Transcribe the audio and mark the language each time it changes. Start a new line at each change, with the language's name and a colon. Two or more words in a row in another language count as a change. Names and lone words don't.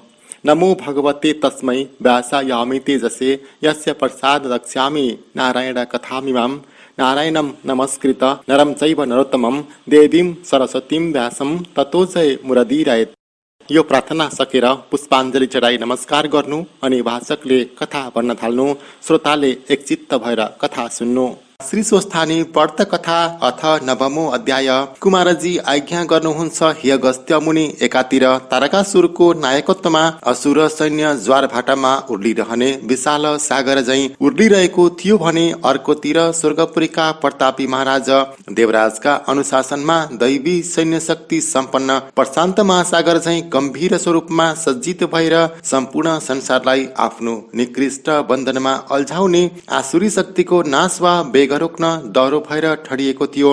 Sanskrit: नमो भगवते तस्मै व्यासायामि तेजसे यस्य प्रसाद रक्ष्यामि नारायण कथामिमां नारायणं नमस्कृत नरं चैव नरोत्तमं देवीं सरस्वतीं व्यासं ततो जय मुरदीरयेत्।
Nepali: यो प्रार्थना सकेर पुष्पाञ्जली चढाई नमस्कार गर्नु अनि भाषकले कथा भन्न थाल्नु। श्रोताले एकचित्त भएर कथा सुन्नु। श्री स्वस्थानी व्रत कथा
Sanskrit: अथ नवमो अध्याय।
Nepali: कुमारजी आज्ञा गर्नुहुन्छ हे अगस्त्य मुनि। एकातिर तारकासुरको नायकत्वमा असुर सैन्य ज्वार भाटामा उर्लिरहने विशाल सागर झैं उर्लिरहेको थियो भने अर्कोतिर स्वर्गपुरीका प्रतापी महाराज देवराजका अनुशासनमा दैवी सैन्य शक्ति सम्पन्न प्रशान्त महासागर झैं गम्भीर स्वरूपमा सज्जित भएर सम्पूर्ण संसारलाई आफ्नो निकृष्ट बन्धनमा अल्झाउने आसुरी शक्तिको नाश वा रोक्न डरो भएर ठडिएको थियो।